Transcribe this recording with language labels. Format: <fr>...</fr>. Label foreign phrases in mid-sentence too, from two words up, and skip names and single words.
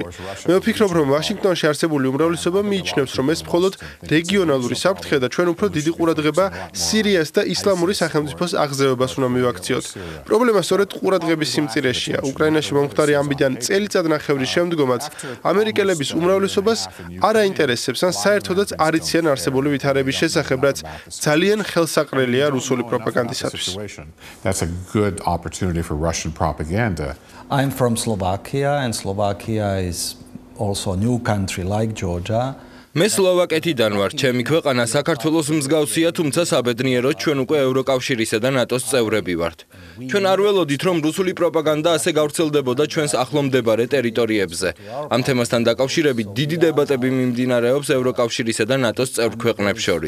<ka>მე ვფიქრობ, რომ ვაშინგტონში არსებული უმრავლესობა მიიჩნევს, რომ ეს მხოლოდ რეგიონალური საფრთხეა და ჩვენ უფრო დიდი ყურადღება სირიას და ისლამური სახელმწიფოს აღზევებას უნდა მივაქციოთ. პრობლემა სწორედ ყურადღების სიმწირეშია. უკრაინაში მომხდარი ამბიდან წელიწადნახევრის შემდგომაც ამერიკელების უმრავლესობას არ აინტერესებს ან საერთოდაც არ იციან არსებული ვითარების შესახებ, რაც ძალიან ხელსაყრელია რუსული პროპაგანდისათვის.</ka> <en>That's a good opportunity for Russian propaganda. I'm from Slovakia and Slovakia is also a new country like Georgia.</en> <ka>მე სლოვაკეთიდან ვარ. ჩემი ქვეყანა საქართველოს მსგავსია, თუმცა საბედნიეროდ ჩვენ უკვე ევროკავშირისა და ნატოს წევრები ვართ. ჩვენ არ ველოდით, რომ რუსული პროპაგანდა ასე გავრცელდებოდა ჩვენს ახლომდებარე ტერიტორიებზე. ამ თემასთან დაკავშირებით დიდი დებატები მიმდინარეობს ევროკავშირისა და ნატოს წევრ ქვეყნებს შორის.</ka>